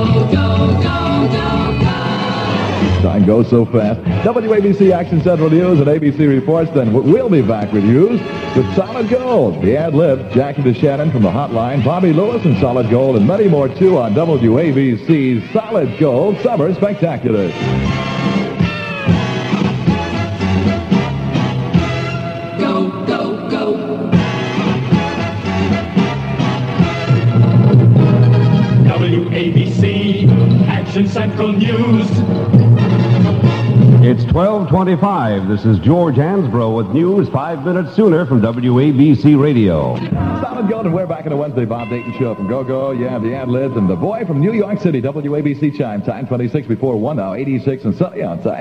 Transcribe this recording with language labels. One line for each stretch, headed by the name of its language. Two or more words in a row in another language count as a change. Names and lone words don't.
English: Time goes so fast. WABC Action Central News and ABC Reports. Then we'll be back with news with Solid Gold. The ad lib, Jackie DeShannon from the Hotline, Bobby Lewis and Solid Gold, and many more too on WABC's Solid Gold Summer Spectacular. Go, go, go. WABC Action Central News. It's 12:25. This is George Hansbrough with news 5 minutes sooner from WABC Radio. Solid Gold, and we're back in the Wednesday Bob Dayton Show from Go-Go. Yeah, the ad-libs and the boy from New York City, WABC Chime Time, 26 before 1 now, 86 and sunny outside.